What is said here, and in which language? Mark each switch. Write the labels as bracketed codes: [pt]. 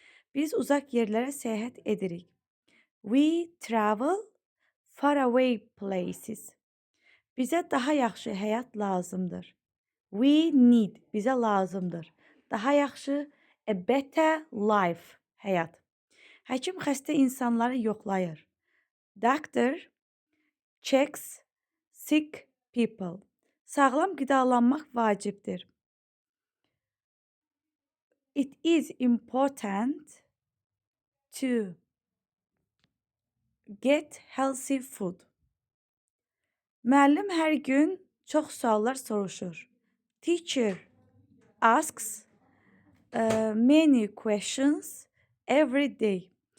[az] Biz uzaq yerlərə səyahət edirik. [en] We travel far away places. [az] Bizə daha yaxşı həyat lazımdır. [en] We need, [az] bizə lazımdır. Daha yaxşı, [en] a better life, [az] həyat. Həkim xəstə insanları yoxlayır. [en] Doctor checks sick people. [az] Sağlam qidalanmaq vacibdir. [en] It is important to get healthy food. [az] Müəllim hər gün çox suallar soruşur. [en] Teacher asks many questions every day.